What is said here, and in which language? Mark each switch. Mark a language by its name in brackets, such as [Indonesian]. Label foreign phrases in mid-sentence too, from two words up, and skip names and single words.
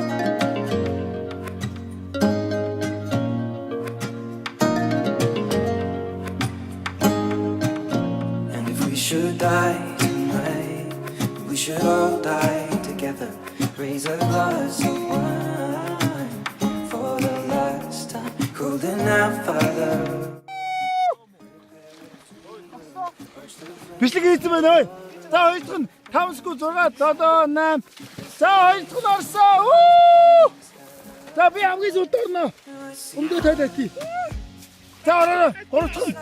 [English] And if we should die tonight, we should all die together. Raise a glass of wine for the last time, calling out, Father. [Mongolian] Бичлэг хийсэн байна ой. За хоёр дахь нь 5-6 7 8. За хоёр дахь нь орсон. За би хамгийн сүлд орно. Өмдөө тайлаа тий. За ороо. Гурав дахь нь.